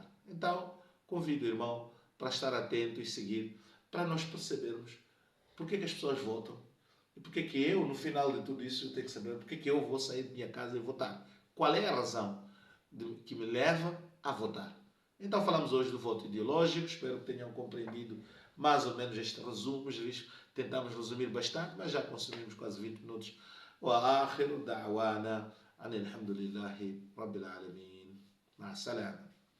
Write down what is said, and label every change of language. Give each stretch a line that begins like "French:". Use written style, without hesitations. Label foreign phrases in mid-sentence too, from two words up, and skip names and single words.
Portuguese: Então, convido o irmão para estar atento e seguir, para nós percebermos porque que as pessoas votam e porque que eu, no final de tudo isso, eu tenho que saber porque que eu vou sair de minha casa e votar. Qual é a razão que me leva a votar? Então falamos hoje do voto ideológico, espero que tenham compreendido mais ou menos este resumo. Tentamos resumir bastante, mas já consumimos quase 20 minutos.
Arabic: وآخر دعوانا أن الحمد لله رب العالمين. مع السلامة.